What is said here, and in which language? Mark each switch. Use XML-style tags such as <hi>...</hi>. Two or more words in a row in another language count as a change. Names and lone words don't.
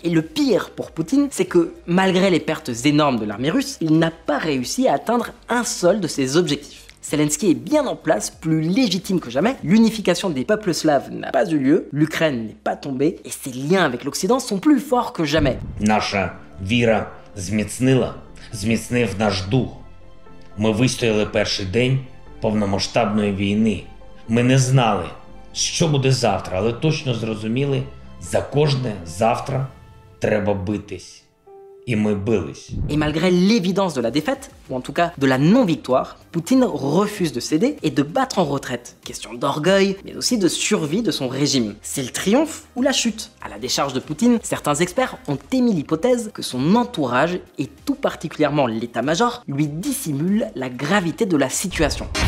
<fr>Et le pire pour Poutine, c'est que malgré les pertes énormes de l'armée russe, il n'a pas réussi à atteindre un seul de ses objectifs. Zelensky est bien en place, plus légitime que jamais, l'unification des peuples slaves n'a pas eu lieu, l'Ukraine n'est pas tombée et ses liens avec l'Occident sont plus forts que jamais.</fr> <uk>Наша віра зміцнив наш дух. Ми вистояли перший день повномасштабної війни. Ми не знали, що буде завтра, але точно зрозуміли, за кожне завтра треба битись.</uk> <fr>Et malgré l'évidence de la défaite, ou en tout cas de la non-victoire, Poutine refuse de céder et de battre en retraite. Question d'orgueil, mais aussi de survie de son régime. C'est le triomphe ou la chute. À la décharge de Poutine, certains experts ont émis l'hypothèse que son entourage, et tout particulièrement l'état-major, lui dissimule la gravité de la situation.</fr>